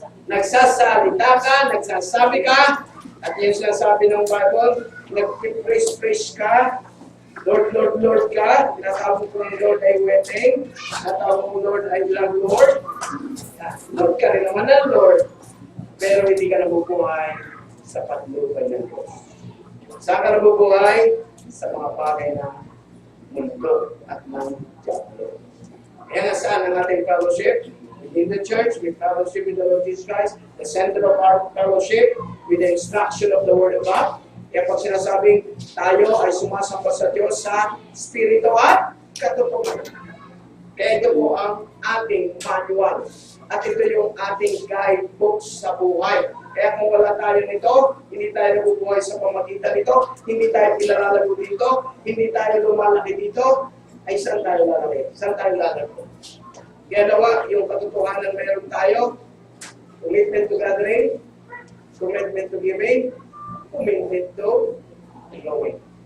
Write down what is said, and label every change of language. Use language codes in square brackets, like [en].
[tl] Nagsasalita ka, nagsasabi ka, at yung sinasabi ng Bible, nag-praise ka, Lord, Lord, Lord ka, tinatawag ko ng Lord ay wedding, tinatawag mo Lord ay love Lord, Lord ka rin naman ng Lord, pero hindi ka nabubuhay sa patnubay ng Diyos. Saan ka nabubuhay? Sa mga bagay na mundo at ng diablo. Kaya nga saan ang ating fellowship? [en] Within the church, we fellowship with the Lord Jesus Christ, the center of our fellowship, with the instruction of the Word of God. [tl] Kaya pag sinasabing tayo ay sumasamba sa Diyos sa Espiritu at katotohanan. Kaya ito po ang ating manual. At ito yung ating guidebooks sa buhay. Kaya kung wala tayo nito, hindi tayo nabubuhay sa pamagitan nito, hindi tayo pinalalago dito, hindi tayo lumalaki dito, ay saan tayo lalaki? Saan tayo lalago? Kaya nawa, yung katotohanan meron tayo, [en] commitment to gathering, commitment to giving, commitment to growing.